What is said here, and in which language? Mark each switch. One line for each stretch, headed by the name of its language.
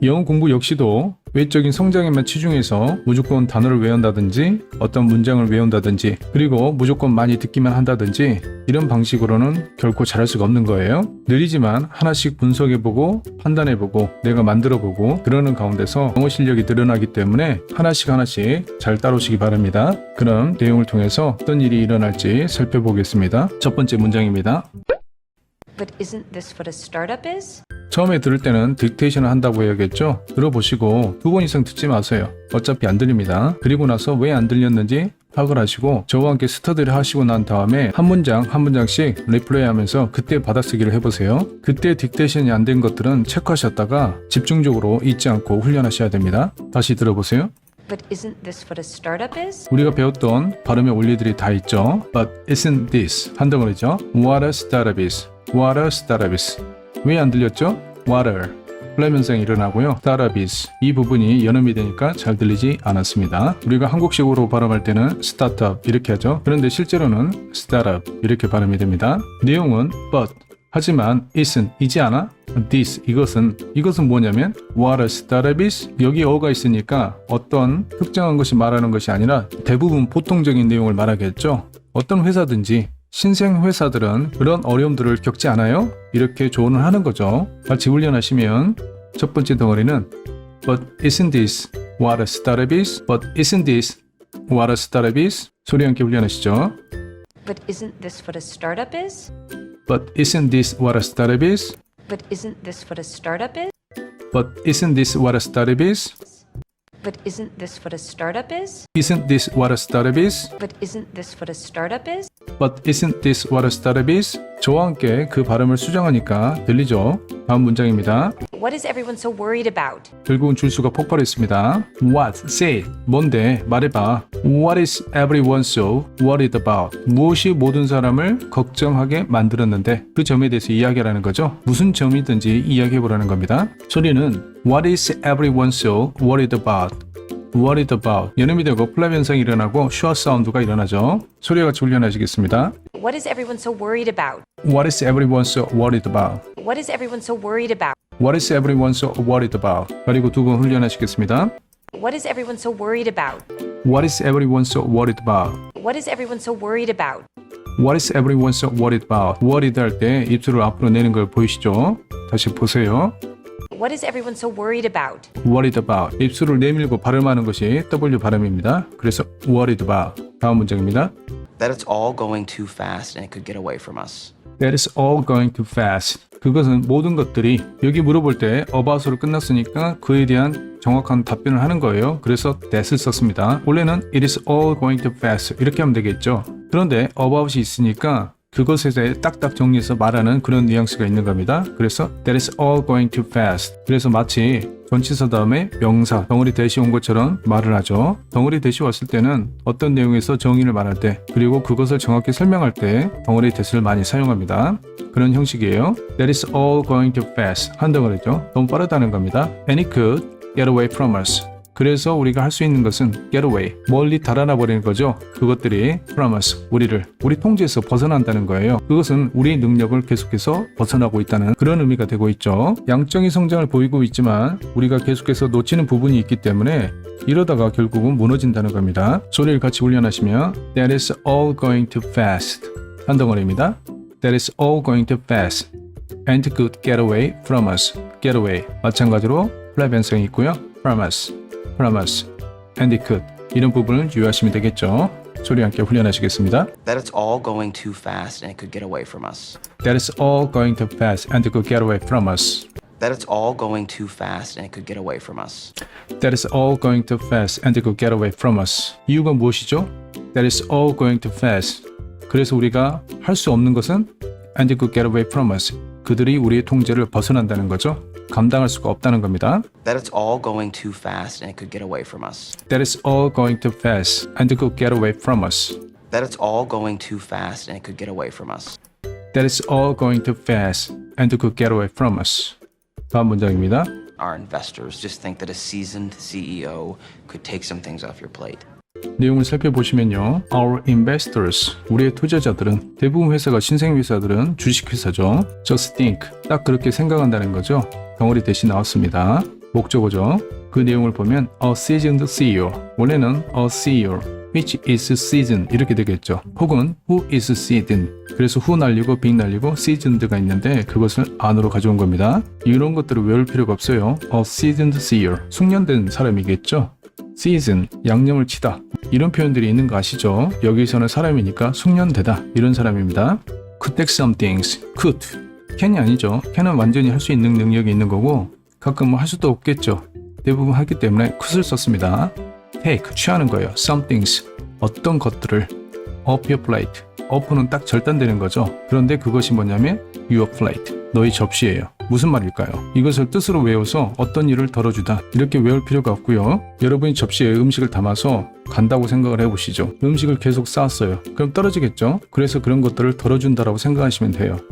Korean: 영어 공부 역시도 외적인 성장에만 치중해서 무조건 단어를 외운다든지 어떤 문장을 외운다든지 그리고 무조건 많이 듣기만 한다든지 이런 방식으로는 결코 잘할 수가 없는 거예요. 느리지만 하나씩 분석해보고 판단해보고 내가 만들어보고 그러는 가운데서 영어 실력이 늘어나기 때문에 하나씩 잘 따라오시기 바랍니다. 그럼 내용을 통해서 어떤 일이 일어날지 살펴보겠습니다. 첫 번째 문장입니다.
English: But isn't this what a startup is?
Korean: 처음에 들을 때는 딕테이션을 한다고 해야겠죠? 들어보시고 2번 이상 듣지 마세요. 어차피 안 들립니다. 그리고 나서 왜 안 들렸는지 파악을 하시고 저와 함께 스터디를 하시고 난 다음에 한 문장 한 문장씩 리플레이 하면서 그때 받아쓰기를 해보세요. 그때 딕테이션이 안 된 것들은 체크하셨다가 집중적으로 잊지 않고 훈련하셔야 됩니다. 다시 들어보세요.
English: But isn't this what a startup is?
Korean: 우리가 배웠던 발음의 원리들이 다 있죠.
English: But isn't this
Korean: 한 덩어리죠.
English: What a startup is. What a startup is.
Korean: 왜 안 들렸죠?
English: Water.
Korean: 플랫 현상이 일어나고요.
English: Startup is.
Korean: 이 부분이 연음이 되니까 잘 들리지 않았습니다. 우리가 한국식으로 발음할 때는
English: startup
Korean: 이렇게 하죠. 그런데 실제로는
English: startup
Korean: 이렇게 발음이 됩니다. 내용은
English: but
Korean: 하지만
English: isn't
Korean: 이지 않아? this 이것은 뭐냐면
English: what a startup is
Korean: 여기 어가 있으니까 어떤 특정한 것이 말하는 것이 아니라 대부분 보통적인 내용을 말하겠죠. 어떤 회사든지 신생 회사들은 그런 어려움들을 겪지 않아요? 이렇게 조언을 하는 거죠. 같이 훈련하시면 첫 번째 덩어리는
English: But isn't this what a startup is? But isn't this what a startup is? 소리 함께 훈련하시죠. But isn't this what a startup is? But isn't this what a startup is? But isn't this what a startup is? But isn't this what a startup is? But isn't this what a startup is? Isn't this what a startup is? But isn't this what a startup is? But isn't this what a startup is?
Korean: 저와 함께 그 발음을 수정하니까 들리죠? 다음 문장입니다.
English: What is everyone so worried about?
Korean: 결국은 줄수가 폭발했습니다.
English: What? Say.
Korean: 뭔데? 말해봐.
English: What is everyone so worried about?
Korean: 무엇이 모든 사람을 걱정하게 만들었는데 그 점에 대해서 이야기하라는 거죠. 무슨 점이든지 이야기해보라는 겁니다. 소리는
English: What is everyone so worried about? worried about.
Korean: 연음이 되고 플랩 현상이 일어나고 슈어 사운드가 일어나죠. 소리와 같이 훈련하시겠습니다.
English: What is everyone so worried about? What is everyone so worried about? What is everyone so worried about? What is everyone so worried about?
Korean: 그리고 두 번 훈련하시겠습니다.
English: What is everyone so worried about? What is everyone so worried about? What is everyone so worried about? What is everyone so worried about?
Korean: worried 할 때 입술을 앞으로 내는 걸 보이시죠? 다시 보세요.
English: What is everyone so worried about? worried about.
Korean: 입술을 내밀고 발음하는 것이 W 발음입니다. 그래서
English: worried about.
Korean: 다음 문장입니다.
English: That it's all going too fast and it could get away from us. That is all going too fast.
Korean: 그것은 모든 것들이 여기 물어볼 때
English: about
Korean: 으로 끝났으니까 그에 대한 정확한 답변을 하는 거예요. 그래서
English: that
Korean: 을 썼습니다. 원래는
English: it is all going too fast
Korean: 이렇게 하면 되겠죠. 그런데
English: about
Korean: 이 있으니까 그것에 대해 딱딱 정리해서 말하는 그런 뉘앙스가 있는 겁니다. 그래서
English: that is all going too fast.
Korean: 그래서 마치 전치사 다음에 명사, 덩어리 대시 온 것처럼 말을 하죠. 덩어리 대시 왔을 때는 어떤 내용에서 정의를 말할 때 그리고 그것을 정확히 설명할 때 덩어리 대시를 많이 사용합니다. 그런 형식이에요.
English: That is all going too fast.
Korean: 한 덩어리죠. 너무 빠르다는 겁니다.
English: And it could get away from us.
Korean: 그래서 우리가 할 수 있는 것은
English: get away,
Korean: 멀리 달아나 버리는 거죠. 그것들이
English: from us,
Korean: 우리 통제에서 벗어난다는 거예요. 그것은 우리의 능력을 계속해서 벗어나고 있다는 그런 의미가 되고 있죠. 양적인 성장을 보이고 있지만 우리가 계속해서 놓치는 부분이 있기 때문에 이러다가 결국은 무너진다는 겁니다. 소리를 같이 훈련하시면
English: That is all going too fast.
Korean: 한 덩어리입니다.
English: That is all going too fast. And could get away from us. get away.
Korean: 마찬가지로 플랫 변성이 있고요.
English: from us. and it could
Korean: 이런 부분을 유의하시면 되겠죠. 소리 함께 훈련하시겠습니다.
English: That it's all going too fast and it could get away from us. That is all going too fast and it could get away from us. That it's all going too fast and it could get away from us. That is all going too fast and it could get away from us.
Korean: 이유가 무엇이죠?
English: That is all going too fast.
Korean: 그래서 우리가 할 수 없는 것은
English: and it could get away from us.
Korean: 그들이 우리의 통제를 벗어난다는 거죠. 감당할 수가 없다는 겁니다.
English: That it's all going too fast and it could get away from us. That is all going too fast and it could get away from us. That it's all going too fast and it could get away from us. That is all going too fast and could get away from us.
Korean: 다음 문장입니다.
English: Our investors just think that a seasoned CEO could take some things off your plate.
Korean: 내용을 살펴보시면요.
English: Our investors,
Korean: 우리의 투자자들은 대부분 회사가 신생회사들은 주식회사죠.
English: Just think,
Korean: 딱 그렇게 생각한다는 거죠. 덩어리 대신 나왔습니다. 목적어죠. 그 내용을 보면
English: a seasoned CEO,
Korean: 원래는
English: a CEO, which is seasoned
Korean: 이렇게 되겠죠. 혹은
English: who is seasoned.
Korean: 그래서 who 날리고 big 날리고 seasoned가 있는데 그것을 안으로 가져온 겁니다. 이런 것들을 외울 필요가 없어요.
English: A seasoned CEO,
Korean: 숙련된 사람이겠죠.
English: season,
Korean: 양념을 치다. 이런 표현들이 있는 거 아시죠? 여기서는 사람이니까 숙련되다. 이런 사람입니다.
English: Could take some things. Could.
Korean: can이 아니죠. can은 완전히 할 수 있는 능력이 있는 거고 가끔 할 수도 없겠죠. 대부분 하기 때문에 could을 썼습니다.
English: take,
Korean: 취하는 거예요.
English: some things,
Korean: 어떤 것들을
English: off your plate.
Korean: off는 딱 절단되는 거죠. 그런데 그것이 뭐냐면
English: your plate,
Korean: 너희 접시예요. 무슨 말일까요? 이것을 뜻으로 외워서 어떤 일을 덜어주다 이렇게 외울 필요가 없고요. 여러분이 접시에 음식을 담아서 간다고 생각을 해보시죠. 음식을 계속 쌓았어요. 그럼 떨어지겠죠? 그래서 그런 것들을 덜어준다라고 생각하시면 돼요.